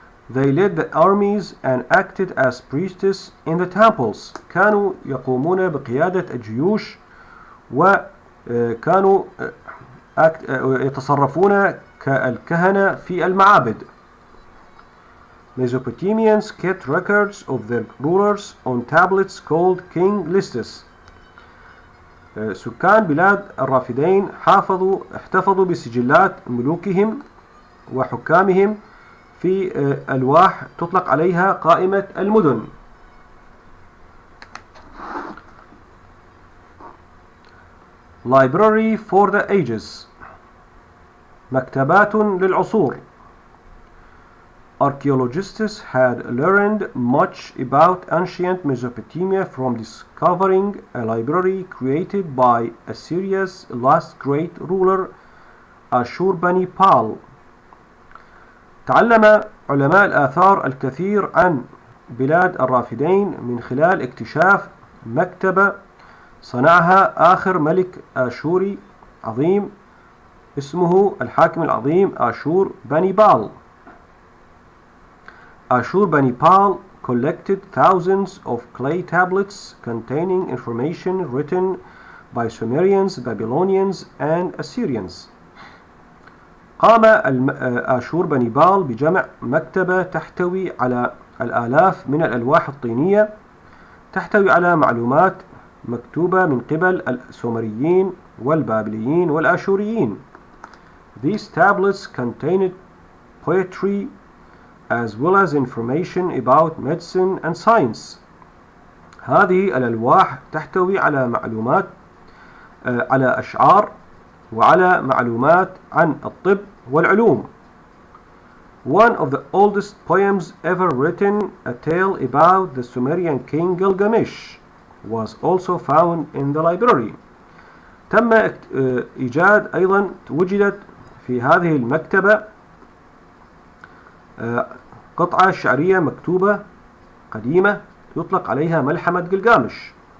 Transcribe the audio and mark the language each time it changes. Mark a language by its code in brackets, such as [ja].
[en] They led the armies and acted as priestesses in the temples. [ar] كانوا يقومون بقيادة الجيوش وكانوا يتصرفون كالكهنة في المعابد. [en] Mesopotamians kept records of their rulers on tablets called king lists. [ar] سكان بلاد الرافدين احتفظوا بسجلات ملوكهم وحكامهم في ألواح تطلق عليها قائمة المدن. [en] Library for the Ages، [ar] مكتبات للعصور. [en] Archaeologists had learned much about ancient Mesopotamia from discovering a library created by Assyria's last great ruler Ashurbanipal. [ar] تعلم علماء الآثار الكثير عن بلاد الرافدين من خلال اكتشاف مكتبة صنعها آخر ملك آشوري عظيم اسمه الحاكم العظيم Ashurbanipal. [en] Ashurbanipal collected thousands of clay tablets containing information written by Sumerians, Babylonians, and Assyrians. [ar] قام آشور بنيبال بجمع مكتبة تحتوي على الآلاف من الألواح الطينية تحتوي على معلومات مكتوبة من قبل السومريين والبابليين والآشوريين. [en] These tablets contained poetry as well as information about medicine and science. [ar] هذه الألواح تحتوي على معلومات على أشعار وعلى معلومات عن الطب والعلوم. [en] One of the oldest poems ever written, a tale about the Sumerian king Gilgamesh, was also found in the library. [ar] تم إيجاد أيضا وجدت في هذه المكتبة قطعة شعرية مكتوبة قديمة يطلق عليها ملحمة جلجامش.